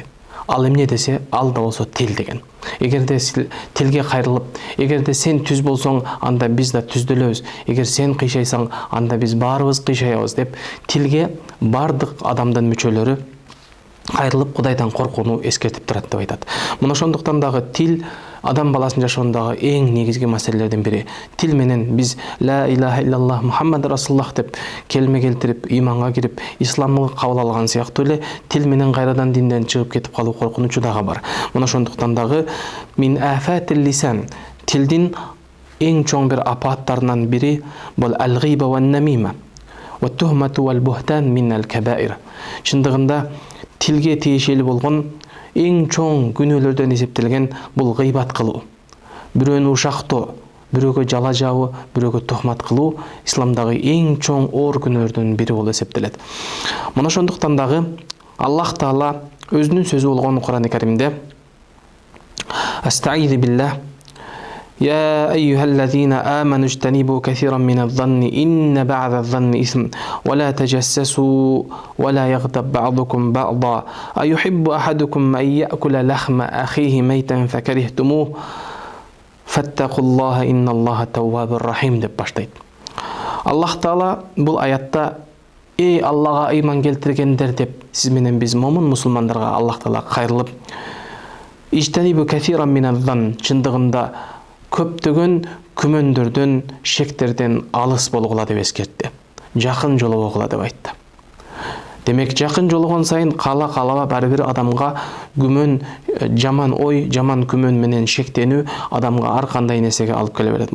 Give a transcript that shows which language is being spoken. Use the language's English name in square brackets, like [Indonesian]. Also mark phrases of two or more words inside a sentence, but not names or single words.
[Kyrgyz] Ал эмне десе, ал да болсо тил деген. Эгерде тилге кайрылып, эгерде сен түз болсоң, анда биз да түздөлөбүз. Эгер сен кыйшайсаң, анда биз баарыбыз кыйшаябыз деп тилге бардык адамдын мүчөлөрү кайрылып Кудайдан коркууну эскертип турат деп айтат. Мына ошондуктан дагы тил адам баласынын жашоондагы эң негизги маселелердин бири. Тил менен биз [Arabic] لا إله إلا الله محمد رسول الله [Kyrgyz] деп келме келтирип, ыйманга кирип, исламды кабыл алган сыяктуу эле тил менен кайрадан динден чыгып кетип калуу коркунучу дагы бар. Мына ошондуктан дагы [Arabic] من آفات اللسان, [Kyrgyz] тилдин эң чоң бир апааттарынан бири бул [Arabic] الغيبة والنميمة والتهمة والبهتان من الكبائر. [Kyrgyz] Чындыгында тилге тиешелүү болгон эң чоң күнөөлөрдөн эсептелген бул гыйбат кылуу. Бирөөнү ушактоо, бирөөгө жала жабуу, бирөөгө тухмат кылуу исламдагы эң чоң оор күнөөлөрдөн бири болуп эсептелет. Мына ошондуктан дагы Аллах Таала өзүнүн сөзү болгон Кур'ан-ы Каримде [Arabic] أستعيذ بالله يا أيها الذين آمنوا اجتنبوا كثيرا من الظن إن بعض الظن إثم ولا تجسسوا ولا يغتب بعضكم بعضا أيحب أحدكم أن يأكل لحم أخيه ميتا فكرهتموه فاتقوا الله إن الله تواب رحيم [Kyrgyz] деп баштайт. Аллах Таала бул аятта эй Аллага ыйман келтиргендер деп сиз менен биз момун мусулмандарга Аллах Таала кайрылып [Arabic] اجتنبوا كثيرا من الظن, [Kyrgyz] чындыгында көптөгөн күмөндөрдөн, шектерден алыс болгула деп эскертти. Жакын жолобогула деп айтты. Демек, жакын жологон сайын каалабап ар бир адамга күмөн, жаман ой, жаман күмөн менен шектенүү адамга ар кандай нерсеге алып келе берет.